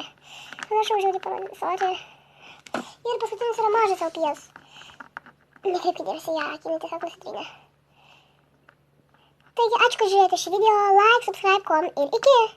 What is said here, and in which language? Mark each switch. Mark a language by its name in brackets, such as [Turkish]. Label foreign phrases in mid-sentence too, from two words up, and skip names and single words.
[Lithuanian] Pamiršau žiūrėti parodyti. Ir paskutinis yra mažas LPS. Nekreipkite dėmesį ją, akinai tiesiog nusitrynė. Taigi, ačiū, kad žiūrėjote šį video, [English] like, subscribe, [Lithuanian] kom ir iki!